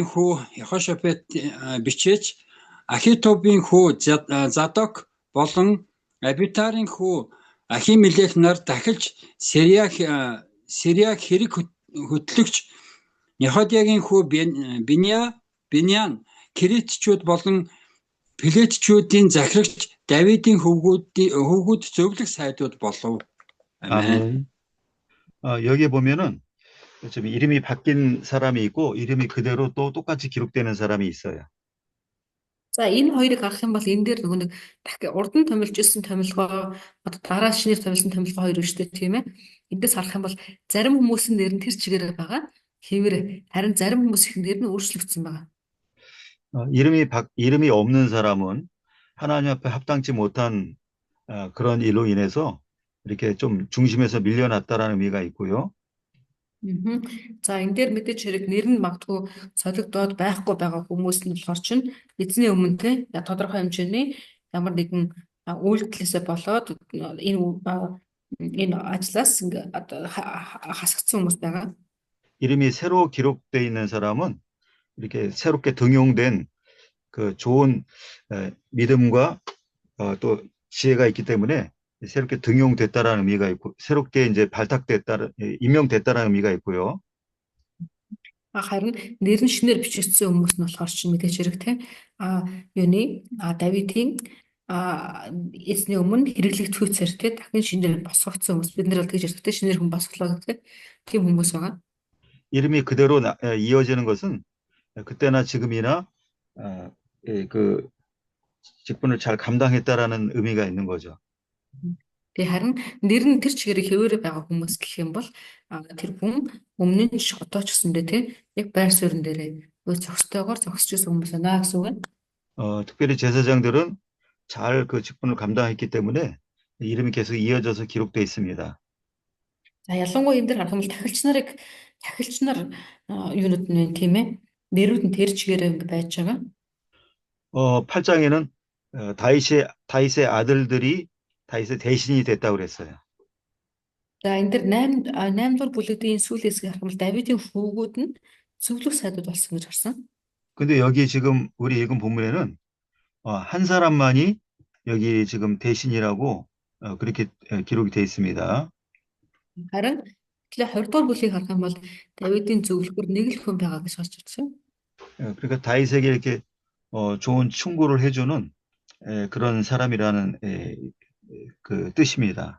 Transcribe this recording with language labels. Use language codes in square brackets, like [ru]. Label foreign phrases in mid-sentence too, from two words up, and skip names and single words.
[mn] хүү Йехошафат бичээч Ахитобын хүү Задок болон Абитарын хүү Ахимелех нар дахилж Сириак хэрэг хөтлөгч Неходиягийн хүү Биньян Кирэдчүүд болон Пеледчүүдийн захирагч Давидын хөвгүүд зөвлөх сайдууд болов. [ko] 아멘. 여기에 보면은 좀 이름이 바뀐 사람이 있고 이름이 그대로 또 똑같이 기록되는 사람이 있어요. [mn] За энэ хоёрыг харах юм бол энэ дээр нөгөө нэг урд нь томилж ирсэн томилгоо одоо дараа шинээр томилсон томилгоо хоёр өштэй тийм ээ. Эндээс харах юм бол зарим хүмүүсийн нэр нь тэр чигээр байгаа. Хэвээр харин зарим хүмүүсийн нэр нь өөрчлөгдсөн байгаа. [ko] 이름이 없는 사람은 하나님 앞에 합당치 못한 그런 일로 인해서 이렇게 좀 중심에서 밀려났다라는 의미가 있고요. [mn] За энэ дээр мэдээж хэрэг нэр нь магадгүй солигдоод байхгүй байгаа хүмүүс нь болохоор чинь эзний өмнө те тодорхой хэмжээний ямар нэгэн үйлдэлээсээ болоод энэ ажлаас хасагдсан хүмүүс байгаа. [ko] 이름이 새로 기록되어 있는 사람은 이렇게 새롭게 등용된 그 좋은 믿음과 또 지혜가 있기 때문에 새롭게 등용됐다라는 의미가 있고 새롭게 이제 임명됐다라는 의미가 있고요. [mn] Харин нэр нь шинээр бичигдсэн хүмүүс нь болохоор чинь мэдээж хэрэг те Давидын эзний өмнө хэрэглэгдэхүйцээр те дахин шинээр босгогдсон хүмүүс бид нэр бол тэгж ярьдаг те шинээр хүн босглоо гэдэг тийм хүмүүс байгаа. [ko] 이름이 그대로 이어지는 것은 그때나 지금이나 그 직분을 잘 감당했다라는 의미가 있는 거죠. [mn] Тэгээ харин нэр нь тэр чигээр хэвээр байгаа хүмүүс гэх юм бол тэр хүн өмнө нь одоо ч гэсэндээ тийм яг байр суурин дээрээ зохистойгоор зогсож байсан хүмүүс байна гэсэн үг байна. [ko] 특별히 제사장들은 잘 그 직분을 감당했기 때문에 이름이 계속 이어져서 기록되어 있습니다. [mn] За ялангуяа энэ дээр харах юм бол тахилч нар юунууд нь вэ тийм ээ Нэрүүд нь тэр чигээрээ ингэ байж байгаа. [ko] 8장에는 다윗의 아들들이 다윗의 대신이 됐다고 그랬어요. [mn] За энэ дэр 8 дугаар бүлэгдийн сүүлээс харах юм бол Давидын хүүгүүд нь зөвлөх сайдууд болсон гэж харсан. [ko] 근데 여기 지금 우리 읽은 본문에는 한 사람만이 여기 지금 대신이라고 그렇게 기록이 되어 있습니다. [mn] Харин тэгэхээр 20 дугаар бүлгийг харах юм бол Давидын зөвлөхөр нэг л хүн байгаа гэж харж байна. [ko] 그러니까 다윗에게 이렇게 좋은 충고를 해주는 그런 사람이라는 그 뜻입니다.